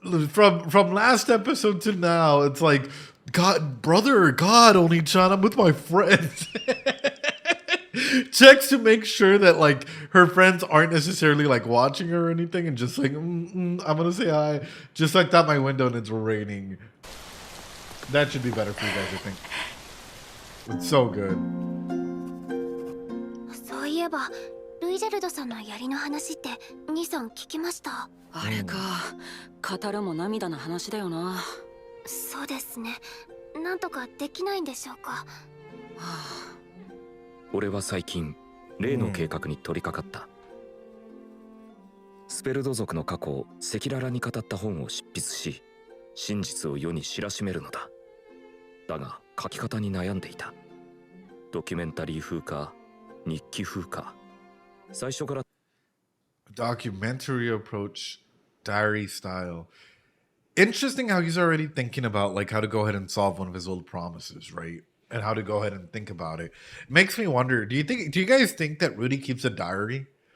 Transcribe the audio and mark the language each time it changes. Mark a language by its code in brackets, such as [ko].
[en] From last episode to now, it's like, God, brother, God, Oni-chan, I'm with my friends. Checks to make sure that like her friends aren't necessarily like watching her or anything, and just like, I'm gonna say hi. Just like that, my window, and it's raining. That should be better for you guys, I think. It's so good. [ja] そういえば、ルイジェルドさんの槍の話って兄さん聞きました。あれか、語るも涙の話だよな。そうですね。なんとかできないんでしょうか。はあ、俺は最近例の計画に取り掛かった。スペルド族の過去を赤裸々に語った本を執筆し、真実を世に知らしめるのだ。だが書き方に悩んでいた。ドキュメンタリー風か日記風か。最初から [en] documentary approach, diary style. Interesting how he's already thinking about like how to go ahead and solve one of his old promises, right? And how to go ahead and think about it. Makes me wonder, do you guys think that Rudy keeps a diary?